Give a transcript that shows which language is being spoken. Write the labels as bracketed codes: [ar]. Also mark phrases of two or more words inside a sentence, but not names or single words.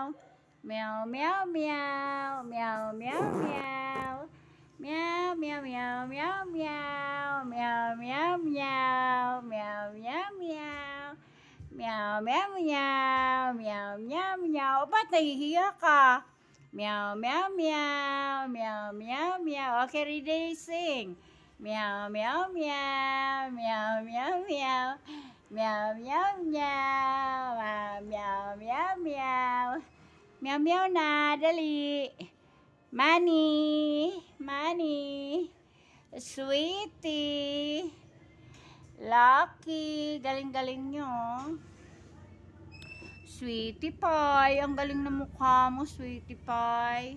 [tl] Meow, meow, meow. Meow, meow, meow. Meow, meow, meow, meow, meow. Meow, meow, meow. Meow, meow, meow. Meow, meow, meow. Meow, meow, meow. Ba't nahihiya ka? Meow, meow, meow. Meow, meow, meow. [en] Okay, ready, sing. Meow, meow, meow. Meow, meow, meow. Meow, meow, meow. Meow, meow, meow. [tl] Meow, meow na, dali. Manny. Sweetie. Lucky. Galing-galing nyo. Sweetie Pie. Ang galing na mukha mo, Sweetie Pie.